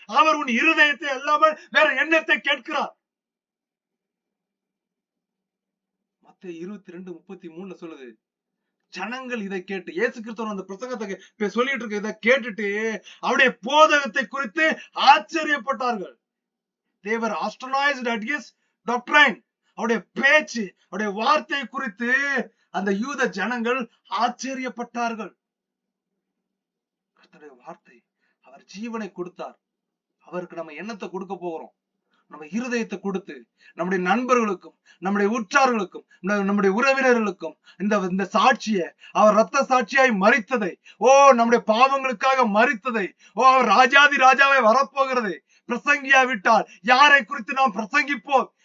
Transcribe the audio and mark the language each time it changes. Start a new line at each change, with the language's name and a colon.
Tamil: அவர் உன் இருதயத்தை அல்லாமல் வேற எண்ணத்தை கேட்கிறார். மத்தேயு 22:33 சொல்லுது, ஜனங்கள் இதை கேட்டு, இயேசு கிறிஸ்து அந்த பிரசங்கத்தை சொல்லிட்டு இருக்க இதை கேட்டுட்டு அவருடைய போதகத்தை குறித்து ஆச்சரியப்பட்டார்கள்.
English: They were astonished at his doctrine.
Tamil: அவருடைய பேச்சு, அவருடைய வார்த்தை குறித்து அந்த யூத ஜனங்கள் ஆச்சரியப்பட்டார்கள். கர்த்தருடைய வார்த்தை, அவர் ஜீவனை கொடுத்தார். அவருக்கு நம்ம எண்ணத்தை கொடுக்க போகிறோம். நம்ம இருதயத்தை கொடுத்து நம்முடைய நண்பர்களுக்கும் நம்முடைய உற்றார்களுக்கும் நம்முடைய உறவினர்களுக்கும் இந்த சாட்சியை, அவர் ரத்த சாட்சியாய் மரித்ததை, நம்முடைய பாவங்களுக்காக மரித்ததை, அவர் ராஜாதி ராஜாவை வரப்போகிறதை பிரசங்கியாவிட்டால் யாரை குறித்து நாம் பிரசங்கிப்போம்?